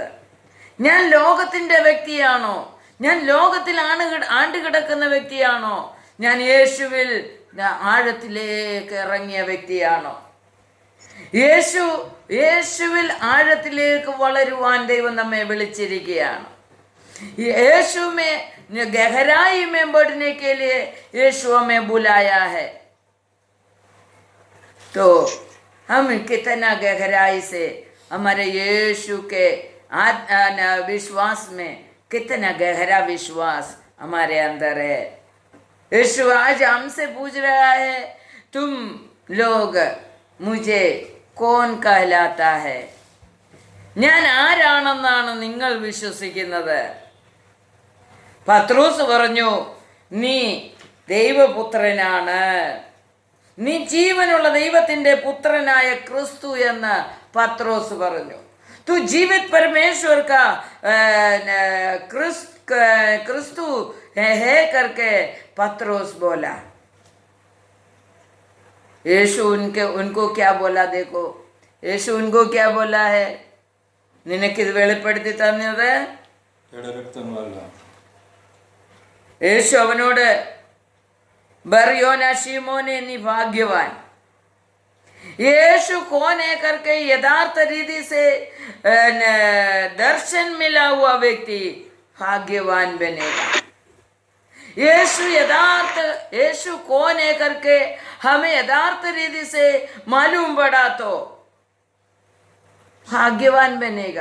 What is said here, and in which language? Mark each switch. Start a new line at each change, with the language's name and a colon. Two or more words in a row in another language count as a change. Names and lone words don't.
Malayalam: ഞാൻ ലോകത്തിൻ്റെ വ്യക്തിയാണോ? ഞാൻ ലോകത്തിൽ ആണ്ടുകിടക്കുന്ന വ്യക്തിയാണോ? ഞാൻ യേശുവിൽ ആഴത്തിലേക്ക് ഇറങ്ങിയ വ്യക്തിയാണോ? യേശുവിൽ ആഴത്തിലേക്ക് വളരുവാൻ ദൈവം നമ്മെ വിളിച്ചിരിക്കുകയാണ്.
Hindi: यीशु में गहराई में बढ़ने के लिए यीशु हमें बुलाया है. तो हम कितना गहराई से हमारे यीशु के विश्वास में कितना गहरा विश्वास हमारे अंदर है. यीशु आज हमसे पूछ रहा है, तुम लोग मुझे कौन कहलाता है?
Malayalam: ഞാൻ ആരാണെന്നാണ് നിങ്ങൾ വിശ്വസിക്കുന്നത്? പത്രോസ് പറഞ്ഞു, നീ ദൈവപുത്രനാണ്, നീ ജീവനുള്ള ദൈവത്തിൻ്റെ പുത്രനായ ക്രിസ്തു എന്ന് പത്രോസ് പറഞ്ഞു.
Hindi: तू जीवित परमेश्वर का क्रिस्तु है करके पत्रोस बोला. यीशु उनको क्या बोला? देखो यीशु उनको क्या बोला है?
Malayalam: നിനക്കിത് വെളിപ്പെടുത്തി തന്നത് യേശു അവനോട്, ബർയോനാ ശിമോനേ നീ ഭാഗ്യവാൻ.
Hindi: यीशु कौन है करके यथार्थ रीति से दर्शन मिला हुआ व्यक्ति भाग्यवान बनेगा. यीशु कौन है करके हमें यथार्थ रीति से मालूम पड़ा तो भाग्यवान बनेगा.